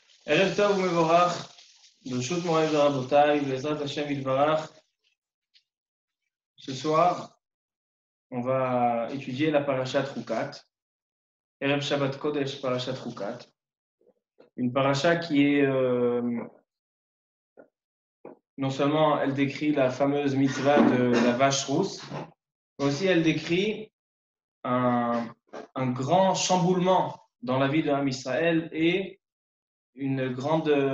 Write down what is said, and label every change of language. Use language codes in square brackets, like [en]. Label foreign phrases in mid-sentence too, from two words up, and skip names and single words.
[he] ערב טוב ומבורך, ברשות מוריי ורבותיי, בעזרת השם יתברך. [fr] Ce soir, on va étudier la Parashat Chukat, [he] ערב שבת קודש [fr] Parashat Chukat, une parasha qui est, non seulement elle décrit la fameuse mitzvah de la vache rousse, mais aussi elle décrit un grand chamboulement dans la vie de l'Am Israël et une grande...